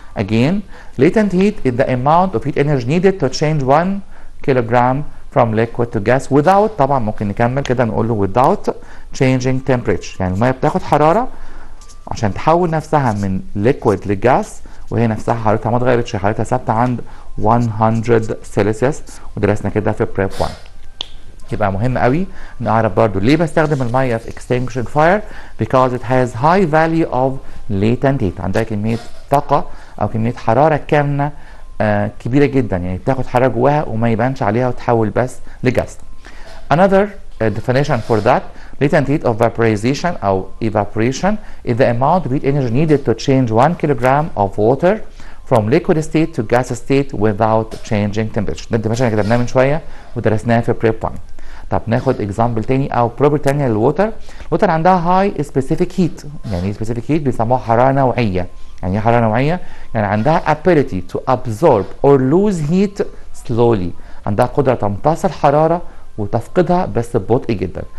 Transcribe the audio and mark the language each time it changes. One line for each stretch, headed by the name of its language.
English: Again, latent heat is the amount of heat energy needed to change 1 kilogram from liquid to gas without،
Arabic: طبعا ممكن نكمل كده نقول له
English: without changing temperature.
Arabic: يعني الميه بتاخد حراره عشان تحول نفسها من liquid لجاس وهي نفسها حرارتها ما اتغيرتش، حرارتها ثابته عند 100 سلسيوس، ودرسنا كده في بريب 1. يبقى مهم قوي نعرف برضو ليه بستخدم الميه في
English: extinguishing fire because it has high value of latent heat،
Arabic: عندها كميه طاقه او كميه حراره كامنه كبيره جدا، يعني بتاخد حراره جواها وما يبانش عليها وتحول بس لجاز.
English: Another definition for that latent heat of vaporization أو evaporation is the amount of heat energy needed to change 1 kilogram of water from liquid state to gas state without changing temperature.
Arabic: ده الديفينيشن اللي كتبناه من شويه ودرسناه في بريب 1. طب ناخد اكزامبل تاني او بروبر تانية للووتر. الووتر عندها هاي سبيسيفيك هيت، يعني سبيسيفيك هيت بيسموها حراره نوعيه. يعني ايه حراره نوعيه؟ يعني عندها
English: ability to absorb or lose heat slowly،
Arabic: عندها قدره تمتص الحراره وتفقدها بس ببطء جدا.